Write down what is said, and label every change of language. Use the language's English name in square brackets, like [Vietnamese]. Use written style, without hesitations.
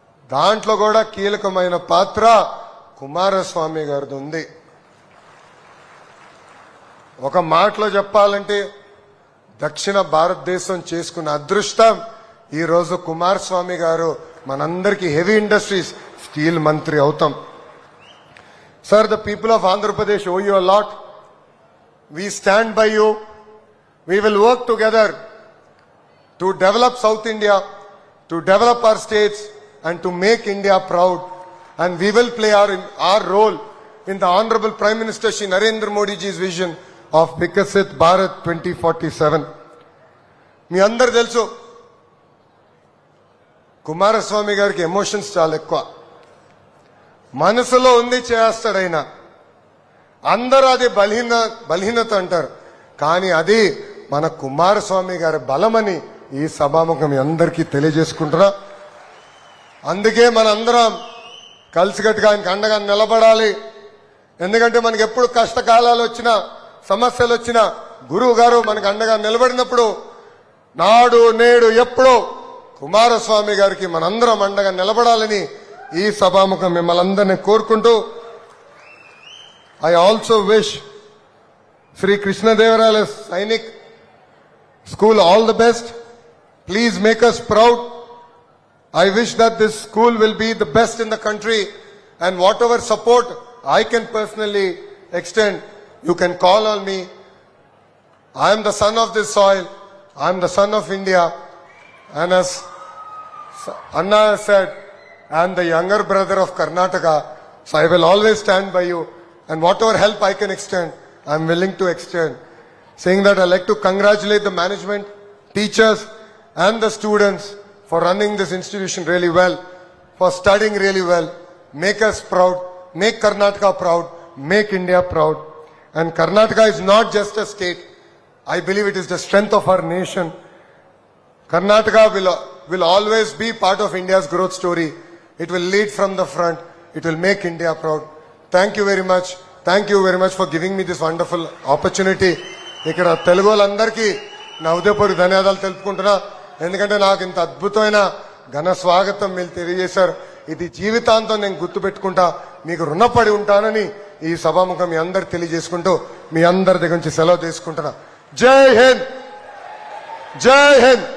[Telugu] దాంట్లో కూడా కీలకమైన పాత్ర కుమారస్వామి గారిది ఉంది. ఒక మాటలో చెప్పాలంటే దక్షిణ భారతదేశం చేసుకున్న అదృష్టం ఈ రోజు కుమారస్వామి గారు మనందరికీ హెవీ ఇండస్ట్రీస్ స్టీల్ మంత్రి అవుతాం. [English] Sir, the people of Andhra Pradesh owe you a lot. We stand by you. We will work together to develop South India, to develop our states and to make India proud. And we will play our role in the Honorable Prime Minister Shri Narendra Modi ji's vision of Vikasit Bharat 2047. [Telugu] మీ అందరు తెలుసు కుమారస్వామి గారికి emotions చాలా ఎక్కువ. మనసులో ఉంది చేస్తాడైనా. అందరూ అది బలహీనత అంటారు, కానీ అది మన కుమారస్వామి గారి బలమని ఈ సభాముఖం మీ అందరికీ తెలియజేసుకుంటున్నా. అందుకే మనందరం కలిసికట్టుగా ఆయనకు అండగా నిలబడాలి. ఎందుకంటే మనకి ఎప్పుడు కష్టకాలాలు వచ్చినా సమస్యలు వచ్చినా గురువు గారు మనకు అండగా నిలబడినప్పుడు నాడు నేడు ఎప్పుడో కుమారస్వామి గారికి మనందరం అండగా నిలబడాలని ఈ సభాముఖం మిమ్మల్ని అందరినీ కోరుకుంటూ, [English] I also wish Shri కృష్ణదేవరాయల Sainik school all the best. Please make us proud. I wish that this school will be the best in the country, and whatever support I can personally extend, you can call on me. I am the son of this soil. I am the son of India, and as Anna said, I am the younger brother of Karnataka, so I will always stand by you, and whatever help I can extend, I am willing to extend. Saying that, I like to congratulate the management, teachers and the students for running this institution really well, for studying really well. Make us proud, make Karnataka proud, make India proud. And Karnataka is not just a state. I believe it is the strength of our nation. Karnataka will always be part of India's growth story. It will lead from the front. It will make India proud. Thank you very much. Thank you very much for giving me this wonderful opportunity. [Telugu] ఇక్కడ తెలుగు వాళ్ళందరికీ నా ఉదయపూర్వక ధన్యవాదాలు తెలుపుకుంటున్నా. ఎందుకంటే నాకు ఇంత అద్భుతమైన ఘన స్వాగతం మీరు తెలియజేశారు. ఇది జీవితాంతం నేను గుర్తుపెట్టుకుంటా, మీకు రుణపడి ఉంటానని ఈ సభాముఖం మీ అందరు తెలియజేసుకుంటూ మీ అందరి దగ్గర నుంచి సెలవు తీసుకుంటున్నా. జై హింద్, జై హింద్.